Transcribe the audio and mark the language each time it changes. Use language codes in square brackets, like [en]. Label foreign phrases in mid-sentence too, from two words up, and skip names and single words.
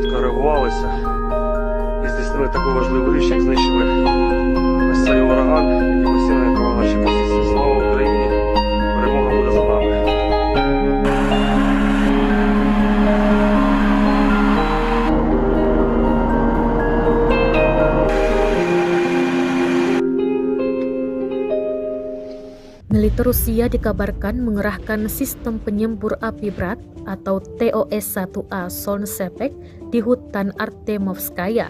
[uk] скоригувалися. І здійснили таку важливу річ, як знищили ось цей ураган, який постійно накривав наші позиції. Слава Україні! Перемога буде за нами! [id] Militer Rusia dikabarkan mengerahkan sistem penyembur api berat atau TOS-1A Soln Sepek di hutan Artemovskaya.